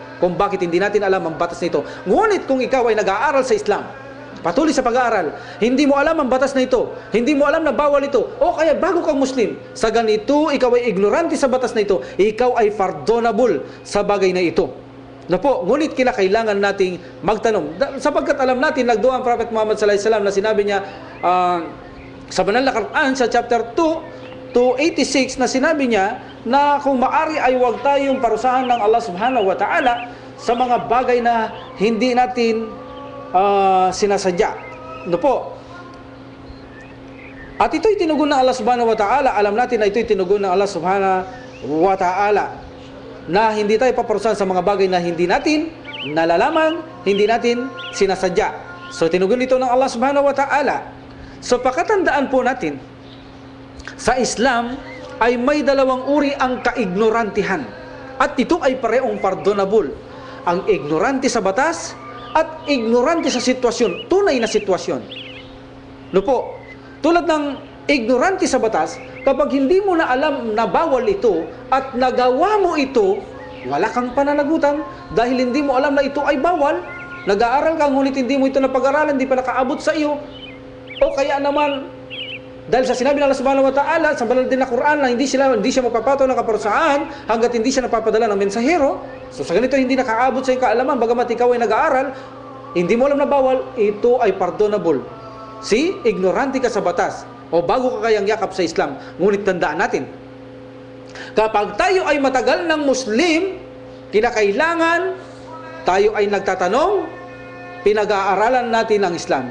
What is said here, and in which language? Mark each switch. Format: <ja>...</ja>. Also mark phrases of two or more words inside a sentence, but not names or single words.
<tl>Kung bakit hindi natin alam ang batas na ito. Ngunit kung ikaw ay nag-aaral sa Islam, patuloy sa pag-aaral, hindi mo alam ang batas na ito, hindi mo alam na bawal ito, o kaya bago kang Muslim, sa ganito, ikaw ay ignorante sa batas na ito, ikaw ay pardonable sa bagay na ito. Na po, ngunit kinakailangan nating magtanong, sapagkat alam natin, nagdua ang Prophet Muhammad</tl> <ar>صلى الله عليه وسلم</ar> <tl>na sinabi niya, sa banal na Quran, sa chapter 2 to 86, na sinabi niya, na kung maari ay huwag tayong parusahan ng</tl> <ar>الله سبحانه وتعالى</ar> <tl>sa mga bagay na hindi natin sinasadya. No po. At ito'y tinugon ng</tl> <ar>الله سبحانه وتعالى.</ar> <tl>Alam natin na ito'y tinugon ng</tl> <ar>الله سبحانه وتعالى,</ar> <tl>na hindi tayo paparusahan sa mga bagay na hindi natin nalalaman, hindi natin sinasadya. So tinugon ito ng</tl> <ar>الله سبحانه وتعالى.</ar> <tl>So pakatandaan po natin, sa Islam ay may dalawang uri ang kaignorantihan. At ito ay parehong pardonable. Ang ignorante sa batas at ignorante sa sitwasyon, tunay na sitwasyon. No po, tulad ng ignorante sa batas, kapag hindi mo na alam na bawal ito at nagawa mo ito, wala kang pananagutan dahil hindi mo alam na ito ay bawal. Nag-aaral ka, ngunit hindi mo ito napag-aralan, hindi pa nakaabot sa iyo. O kaya naman, dahil sa sinabi ng</tl> <ar>الله سبحانه وتعالى</ar> <tl>sa banal din na Quran na hindi siya magpapataw ng kaparusahan hanggat hindi siya napapadala ng mensahero. So sa ganito hindi nakaabot sa iyong kaalaman, bagamat ikaw ay nag-aaral, hindi mo alam na bawal, ito ay pardonable. See, ignorante ka sa batas o bago ka kayang yakap sa Islam. Ngunit tandaan natin, kapag tayo ay matagal ng Muslim, kinakailangan tayo ay nagtatanong, pinag-aaralan natin ang Islam.</tl>